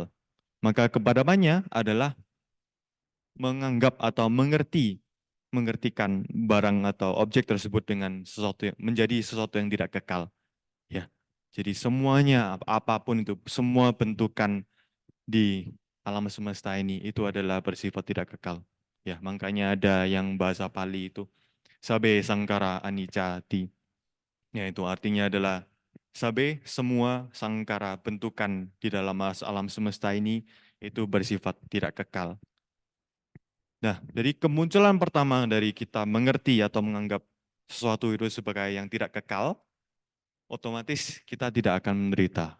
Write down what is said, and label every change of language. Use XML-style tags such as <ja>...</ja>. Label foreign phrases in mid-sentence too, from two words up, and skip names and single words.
<id>Maka kepadamannya adalah menganggap atau mengertikan barang atau objek tersebut dengan sesuatu menjadi sesuatu yang tidak kekal. Ya, jadi semuanya apapun itu, semua bentukan di alam semesta ini itu adalah bersifat tidak kekal. Ya, makanya ada yang bahasa Pali itu</id> <pi>sabe sangkara anicca-ti.</pi> <id>Yaitu artinya adalah sabe semua sangkara bentukan di dalam alam semesta ini itu bersifat tidak kekal. Nah, dari kemunculan pertama dari kita mengerti atau menganggap sesuatu itu sebagai yang tidak kekal, otomatis kita tidak akan menderita.</id>